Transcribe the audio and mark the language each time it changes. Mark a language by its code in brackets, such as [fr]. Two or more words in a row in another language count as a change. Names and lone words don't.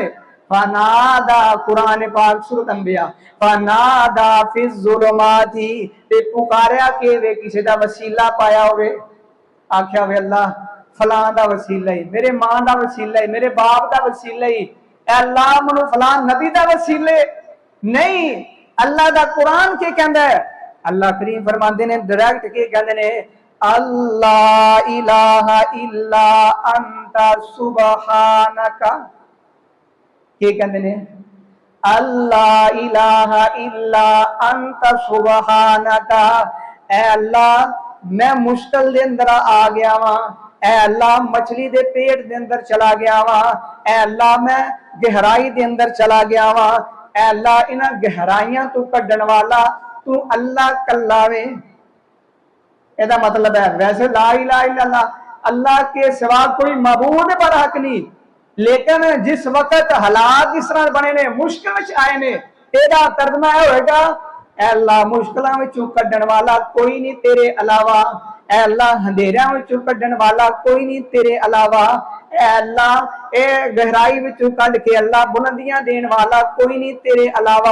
[pa] فنادا، قرآن پاک سورت انبیاء, [ar] فنادى في الظلمات, [pa] تے پکاریا کہ وے کسے دا وسیلہ پایا ہووے، آکھیا وے اللہ فلاں دا وسیلہ ہی، میرے ماں دا وسیلہ ہی، میرے باپ دا وسیلہ ہی، اللہ مینوں فلاں نبی دا وسیلے نہیں. اللہ دا قرآن کے کہندا ہے? اللہ کریم فرماندے نے ڈائریکٹ کے کہندے نے [ar] الله إله إلا أنت سبحانك. [pa] کے کہتے نے? [ar] الله إله إلا أنت سبحانك. [pa] اے اللہ میں مشکل دے اندر آ گیا واں، اے اللہ مچھلی دے پیٹ دے اندر چلا گیا واں، اے اللہ میں گہرائی دے اندر چلا گیا واں، اے اللہ انہاں گہرائیاں توں کڈھن والا توں اللہ کلا ایں. ایہدا مطلب ہے ویسے [ar] لا إله إلا الله, [ur] اللہ کے سوا کوئی معبود برحق نہیں, [pa] لیکن جس وقت حالات اس طرح بنے نے، مشکل آئے نے، ایہدا ترجمہ ہووے گا اللہ مشکلاں وچوں کڈھن والا کوئی نہیں تیرے علاوہ، اللہ اندھیریاں وچوں کڈھن والا کوئی نہیں تیرے علاوہ، اللہ ایہ گہرائی وچوں کڈھ کے اللہ بلندیاں دین والا کوئی نہیں تیرے علاوہ.